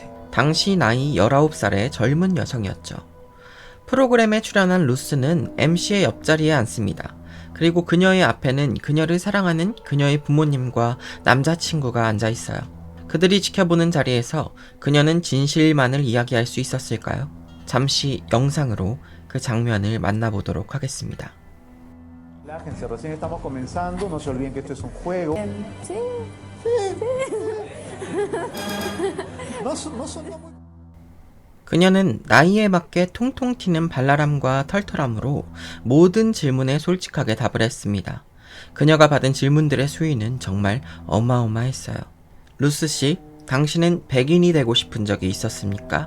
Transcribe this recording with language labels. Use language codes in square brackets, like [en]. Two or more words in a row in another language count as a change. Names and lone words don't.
[ko] 당시 나이 19살의 젊은 여성이었죠. 프로그램에 출연한 루스는 MC의 옆자리에 앉습니다. 그리고 그녀의 앞에는 그녀를 사랑하는 그녀의 부모님과 남자친구가 앉아 있어요. 그들이 지켜보는 자리에서 그녀는 진실만을 이야기할 수 있었을까요? 잠시 영상으로 그 장면을 만나보도록 하겠습니다. [es] La agencia, recién estamos comenzando, no se olviden que esto es un juego. Sí, No son muy... [ko] 그녀는 나이에 맞게 통통 튀는 발랄함과 털털함으로 모든 질문에 솔직하게 답을 했습니다. 그녀가 받은 질문들의 수위는 정말 어마어마했어요. 루스 씨, 당신은 백인이 되고 싶은 적이 있었습니까?